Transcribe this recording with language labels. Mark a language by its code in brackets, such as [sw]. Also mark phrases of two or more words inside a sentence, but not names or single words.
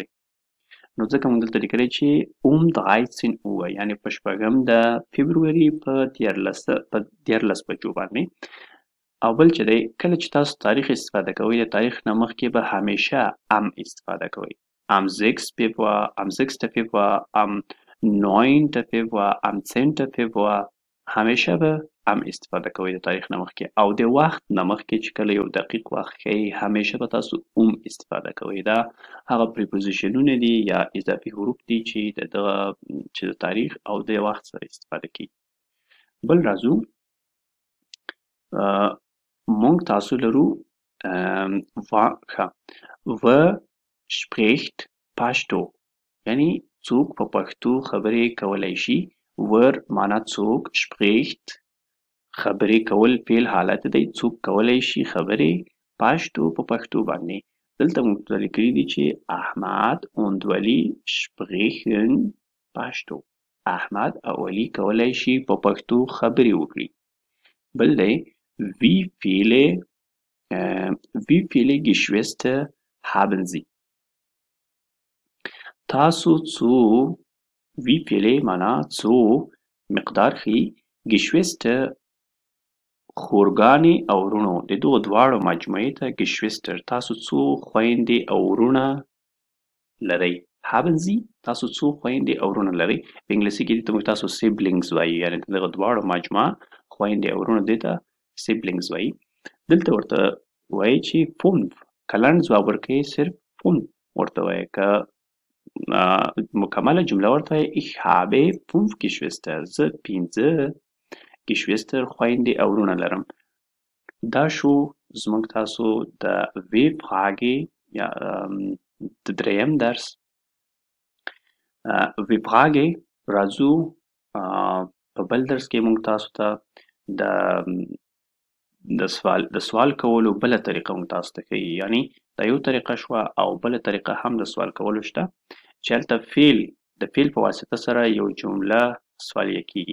[ps] نو ځکه موږ دلته لیکلی چې 13 Uhr یعنې په شپږم د فبروري په 14 بجو باندې. او بل چې دی کله چې تاسو تاریخ استفاده کوئ د تاریخ نه مخکې به همیشه am استفاده کوئ. [de] am 6 Februar am 6 Februar am 9 Februar am 10 Februar [ps] همیشه به am استفاده کوئ د تاریخ نه مخکې. او د وخت نه مخکې چې کله یو دقیق وخت ښیي همیشه به تاسو استفاده کوئ. دا هغه پریپوزیشنونه دي یا اضافي حروف دي چې د تاریخ او د وخت سره استفاده کیږي. بل راځو موږ تاسو لرو و spricht پښتو یعنی څوک په پښتو خبرې کولی شي. ور معنا څوک spricht خبرې کول فعل حالت دی څوک کولی شي خبرې پښتو په پښتو باندې. دلته موږ ته لیکلي دي چې [de] احمد und ولی sprechen پښتو. [ps] احمد او ولی کولی شي په پښتو خبرې وکړي. بل دی [de] wie viele Geschwister haben Sie [ps] تاسو څو [de] wie viele [ps] معنا څو مقدار ښیي Geschwister خورګانې او وروڼو د دغو دواړو مجموعې ته Geschwister تاسو څو خویندې او وروڼه لرئ. [de] haben Sie [ps] تاسو څو خویندې او وروڼه لرئ. په انګلیسي کې دې ته موږ تاسو siblings وایو یعنې دغه دواړو مجموعه خویندې او وروڼه دې ته siblings وایي. دلته ورته وایي چې 5 که لنډ ځواب ورکوي صرف 5 ورته وایي که مکمله جمله ورته وایي [de] ich habe 5 Geschwister [ps] زه 5 Geschwister خویندې او وروڼه لرم. دا شو زموږ تاسو د W-Frage یا د دریم درس W-Frage. راځو په بل درس کې موږ تاسو ته د سوال کولو بله طریقه موږ تاسو ته ښیي یعنی دا یو طریقه شوه او بله طریقه هم د سوال کولو شته چې هلته د فعل په واسطه سره یو جمله سوالیه کیږي.